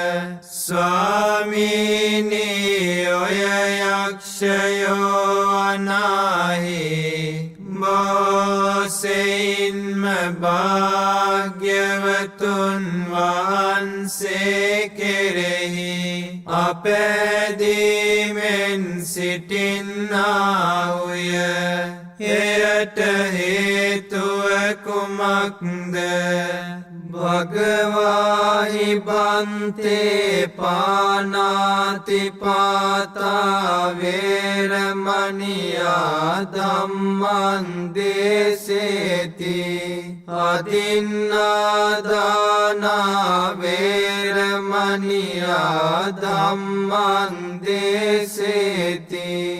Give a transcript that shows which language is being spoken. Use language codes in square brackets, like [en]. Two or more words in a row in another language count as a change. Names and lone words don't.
[si] ස්වාමීනි ඔය යක්ෂයෝ අනාහි බොසෙයින්ම භාග්‍යවතුන් වහන්සේ කෙරෙහි අපැදීමෙන් සිටින්නාහුය. එයට හේතුව කුමක්ද? [pi] භගවාහි බන්තේ පානාතිපාතා වේරමණියා ධම්මං දේසේති. අදින්නාදානා වේරමණියා ධම්මං දේසේති.